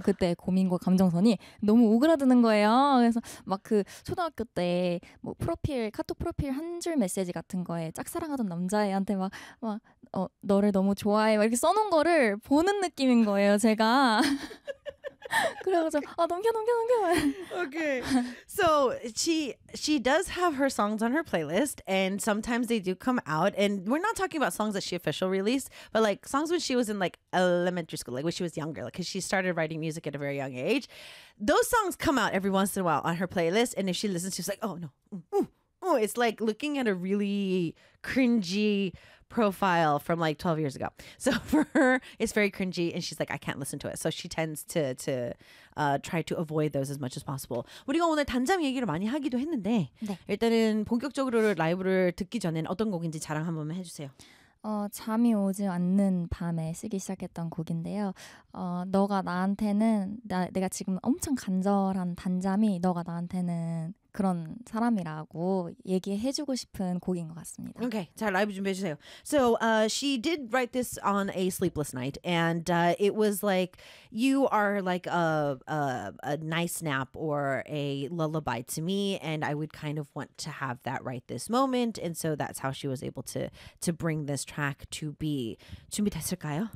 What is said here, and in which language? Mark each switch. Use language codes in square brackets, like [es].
[ko] 그때 고민과 감정선이 너무 오그라드는 거예요. 그래서 막 그 초등학교 때 뭐 프로필 카톡 프로필 한 줄 메시지 같은 거에 짝사랑하던 남자애한테 막 너를 너무 좋아해 막 이렇게 써놓은 거를 보는 느낌인 거예요 제가. 그래가지고 넘겨. [en] Okay, so she does have her songs on her playlist, and sometimes they do come out. And we're not talking about songs that she officially released, but like songs when she was in like elementary school, like when she was younger, like because she started writing music at a very young age. Those songs come out every once in a while on her playlist, and if she listens, she's like, oh no, oh, it's like looking at a really cringy profile from like 12 years ago. So for her, it's very cringy and she's like, I can't listen to it. So she tends to try to avoid those as much as possible. [ko] 우리가 오늘 단잠 얘기를 많이 하기도 했는데 네. 일단은 본격적으로 라이브를 듣기 전엔 어떤 곡인지 자랑 한 번만 해주세요. 잠이 오지 않는 밤에 쓰기 시작했던 곡인데요. 너가 나한테는 내가 지금 엄청 간절한 단잠이 너가 나한테는 그런 사람이라고 얘기해주고 싶은 곡인 것 같습니다. Okay, 자 라이브 준비해주세요. So she did write this on a sleepless night, and it was like you are like a nice nap or a lullaby to me, and I would kind of want to have that right this moment, and so that's how she was able to bring this track to be. 준비됐을까요?